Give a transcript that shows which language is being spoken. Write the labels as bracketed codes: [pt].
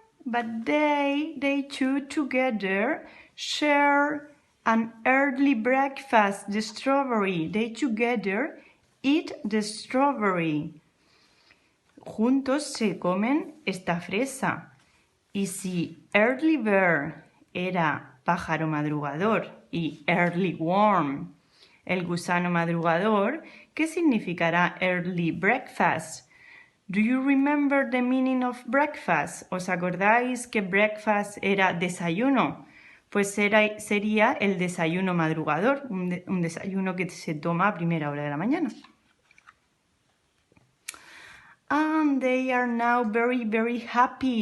[en] But they two together share an early breakfast, the strawberry. They together eat the strawberry. [es] Juntos se comen esta fresa. Y si early bird era pájaro madrugador y early worm el gusano madrugador, ¿qué significará early breakfast? [en] Do you remember the meaning of breakfast? [es] ¿Os acordáis que breakfast era desayuno? Pues sería el desayuno madrugador, un desayuno que se toma a primera hora de la mañana. [en] And they are now very, very happy.